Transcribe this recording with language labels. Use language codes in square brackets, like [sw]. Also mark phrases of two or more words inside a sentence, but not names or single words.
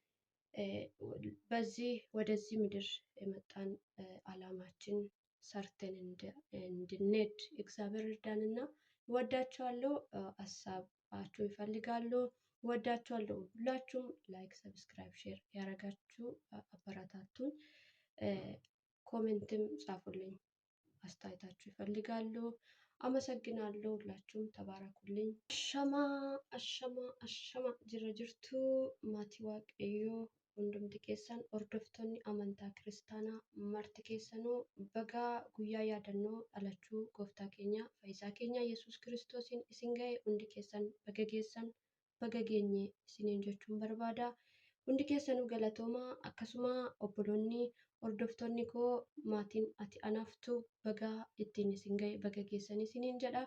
[am] በዚህ ወደዚህ ምድር የመጣን አላማችን ሰርተን እንድንሄድ እግዚአብሔር እርዳንና ወዳችኋለሁ። ሀሳባችሁ ይፈልጋሉ። ወዳችኋለሁ። ሁላችሁም ላይክ፣ ሰብስክራይብ፣ ሼር ያረጋችሁ አበረታቱኝ። ኮሜንትም ጻፉልኝ። አስተያየታችሁ ይፈልጋሉ። አመሰግናለሁ። ሁላችሁም ተባረኩልኝ። [om] Ashamaa jirjirtuu maatii Waaqayyoo hundumti keessan hordoftoonni amantaa kiristaanaa marti keessanuu baga guyyaa yaadannoo dhalachuu gooftaa keenya fayyisaa keenya Yesuus Kiristoosiin isin ga'e hundi keessan baga geessan baga geenye isiniin jechuun barbaada. Hundi keessanuu galatoomaa akkasuma obboloonni hordoftoonni koo maatiin ati anaaftu baga ittiin isin ga'e baga geessan isiniin jedha.